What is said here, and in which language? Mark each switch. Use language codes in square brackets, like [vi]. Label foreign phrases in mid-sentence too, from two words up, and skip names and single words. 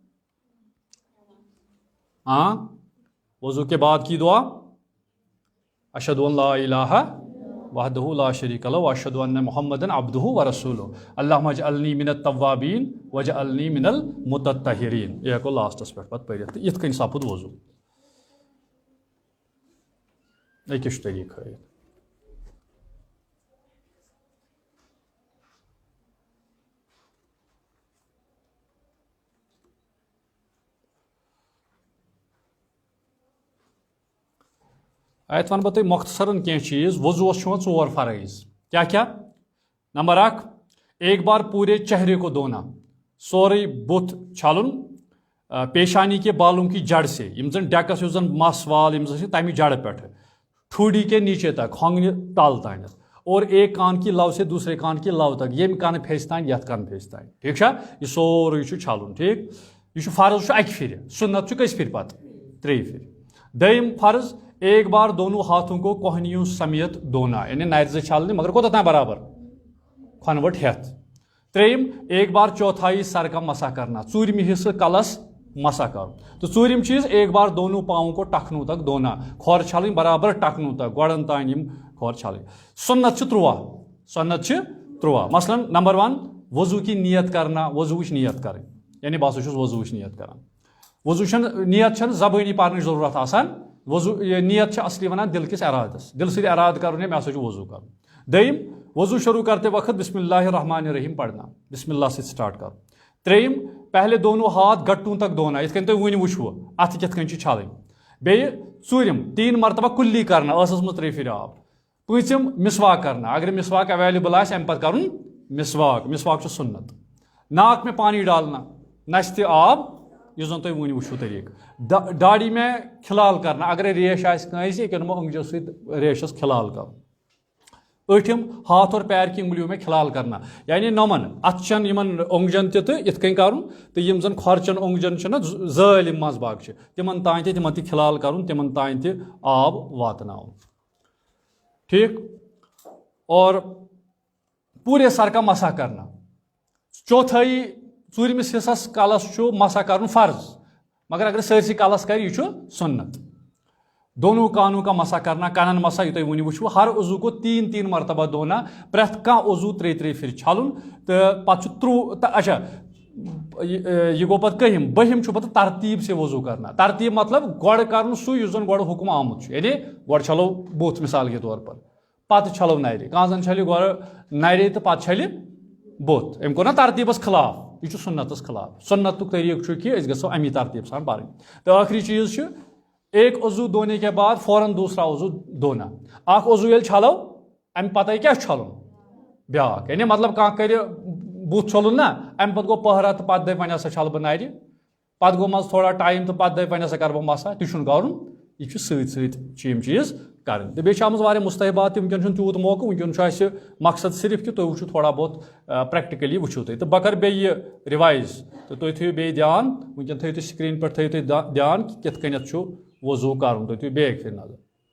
[ur] وضوٗ کے بعد کی دعا [ar] اشہدُ ان لا الہ وحدہ لا شریک لہ واشہدُ ان محمدًا عبدہ ورسولہ اللہم اجعلنی من التوابین واجعلنی من المتطہرین [ks] یہ ہٮ۪کو لاسٹس پٮ۪ٹھ پتہٕ پٔرِتھ تہٕ یِتھ کٔنۍ سپُد وضوٗ أکیٛاہ چھُ طریٖقہٕ ہٲیِتھ اتھ ونہٕ بہٕ تۄہہِ مۄختصرن کینٛہہ چیٖز وضوٗوس چھُ یِوان 4 فرٲیض کیٛاہ نمبر 1 [ur] ایک بار پوٗرے چہرے کو [ks] دھونا سورُے بُتھ چھلُن [ur] پیشانی کے بالوں کی جڑ سے [ks] یِم زن ڈیکس یُس زن مس وال یِم زن چھِ تمہِ جڑٕ پٮ۪ٹھٕ [ur] ٹھوڑی کے نیچے تک [ks] ہۄنٛگنہِ تل تانٮ۪تھ [ur] اور ایک کان کی لو سے دوسرے کان کی لو تک [ks] ییٚمہِ کنہٕ پھیٚسہِ تانۍ یتھ کنہٕ پھیٚسہِ تانۍ ٹھیٖک چھا یہِ سورُے چھُ چھلُن ٹھیٖک یہِ چھُ فرض چھُ اکہِ پھِرِ سُنت چھُ کٔژِ پھِرِ پتہٕ 3 پھِرِ دوٚیِم فرض [ur] ایک بار دونوں ہاتھوں کو کوہنیوں سمیت دھونا [ks] یعنی نرِ زٕ چھلنہِ مگر کوتاہ تام برابر کھۄنہٕ وٕٹ ہٮ۪تھ 3 [ur] ایک بار چوتھائی سر کا مسا کرنا [ks] ژوٗرمہِ حصہٕ کلس مسا کرُن تہٕ ژوٗرِم چیٖز ایک [ur] بار دونوں پاؤں کو ٹخنوں تک دھونا [ks] کھۄر چھلٕنۍ برابر ٹخنوں تک گۄڈن تانۍ یِم کھۄر چھلٕنۍ سُنت چھِ 13 مثلاً نمبر 1 [ur] وضوٗ کی نیت کرنا [ks] وضوٗوٕچ نیت کرٕنۍ یعنی بہٕ ہسا چھُس وضوٗوٕچ نیت کران وضوٗ چھنہٕ نیت چھنہٕ زبٲنی پرنٕچ ضروٗرت آسان وضوٗ یہِ نیت چھِ اصلی ونان دل کِس ارادس دل سۭتۍ ارادٕ کرُن ہے مےٚ ہسا چھُ وضوٗ کرُن دوٚیِم [ur] وضوٗ شروٗع کرتے وقت [ar] بسم اللہ الرحمن الرحیم [ks] پڑھنا بسم اللہ سۭتۍ سٹارٹ کرُن 3 [ur] پہلے دونوں ہاتھ گٹوں تک دھونا [ks] یِتھ کٔنۍ تُہۍ وُنہِ وٕچھوٕ اتھٕ کِتھ کٔنۍ چھِ چھلٕنۍ بیٚیہِ 4 [ur] 3 مرتبہ کُلی کرنا [ks] ٲسس منٛز 3 پھِرِ آب 5 [ur] مسواک کرنا [ks] اگر مسواک اویلیبل آسہِ امہِ پتہٕ کرُن مسواک چھُ سُنت [ur] ناک میں پانی ڈالنا [ks] نس تہِ آب یُس زن تُہۍ وٕنۍ وٕچھو طریٖقہٕ [ur] داڑی میں کھلال کرنا [ks] اگرے ریش آسہِ کٲنٛسہِ یہِ نِمو أنٛگجو سۭتۍ ریشس کھلال کرُن أٹھِم [ur] ہاتھ اور پیر کی انگلیوں میں کھلال کرنا [ks] یعنی نۄمن اتھچن یِمن اونگجن تہِ تہٕ یِتھ کٔنۍ کرُن تہٕ یِم زن کھۄرچن اونگجن چھِ نا زٲلۍ یِم منٛز باگ چھِ تِمن تانۍ تہِ تِمن تہِ کھلال کرُن تِمن تانۍ تہِ آب واتناوُن ٹھیٖک [ur] اور پوٗرے سر کا مسا کرنا [ks] چوتھٲیی ژوٗرمِس حصس کلس چھُ مسا کرُن فرض مگر اگر سٲرسٕے کلس کرِ یہِ چھُ سُنت [ur] دونوں کانوں کا مسا کرنا [ks] کنن مسا یہ تُہۍ وٕنہِ وٕچھو [ur] ہر عضو کو 3 مرتبہ دھونا [ks] پرٛٮ۪تھ کانٛہہ عضو 3 پھِرِ چھلُن تہٕ پتہٕ چھُ اچھا یہ گوٚو پتہٕ کٔہِم بٔہِم چھُ پتہٕ [ur] ترتیٖب سے وضو کرنا [ks] ترتیٖب مطلب گۄڈٕ کرُن سُے یُس زن گۄڈٕ حُکم آمُت چھُ یعنی گۄڈٕ چھلو بُتھ [ur] مثال کے طور پر [ks] پتہٕ چھلو نرِ کانٛہہ زن چھلہِ گۄڈٕ نرِ تہٕ پتہٕ چھلہِ بُتھ أمۍ کوٚر نا ترتیٖبس خلاف یہ چھُ سُنتس خلاف سُنتُک طریٖقہٕ چھُ کہِ أسۍ گژھو امی ترتیٖب سان پرٕنۍ تہٕ ٲخری چیٖز چھُ [ur] ایک عضو دھونے کے بعد فوراً دوسرا عضو دھونا [ks] اکھ عضو ییٚلہِ چھلو امہِ پتے کیٛاہ چھُ چھلُن بیٛاکھ یعنی مطلب کانٛہہ کرِ بُتھ چھلُن نا امہِ پتہٕ گوٚو پٔہرا تہٕ پتہٕ دپہِ وۄنۍ ہسا چھلہٕ بہٕ نرِ پتہٕ گوٚو منٛزٕ تھوڑا ٹایم تہٕ پتہٕ دپہِ وۄنۍ ہسا کرٕ بہٕ مسا تہِ چھُنہٕ کرُن یہِ چھُ سۭتۍ سۭتۍ چھِ یِم چیٖز کرٕنۍ تہٕ بیٚیہِ چھِ آمٕژ واریاہ مُستحبات تہِ وٕنکٮ۪ن چھُنہٕ تیوٗت موقعہٕ وٕنکٮ۪ن چھُ اَسہِ مقصد صرف کہِ تُہۍ وٕچھِو تھوڑا بہت پرٛٮ۪کٹِکٔلی وٕچھِو تُہۍ تہٕ بہٕ کرٕ بیٚیہِ یہِ رِوایز تہٕ تُہۍ تھٲیِو بیٚیہِ دھیان وٕنکٮ۪ن تھٲیِو تُہۍ سکریٖن پٮ۪ٹھ تھٲیِو تُہۍ دھیان کہِ کِتھ کٔنٮ۪تھ چھُ وضوٗ کرُن تُہۍ تھٲیِو بیٚیہِ پھِرِ نظر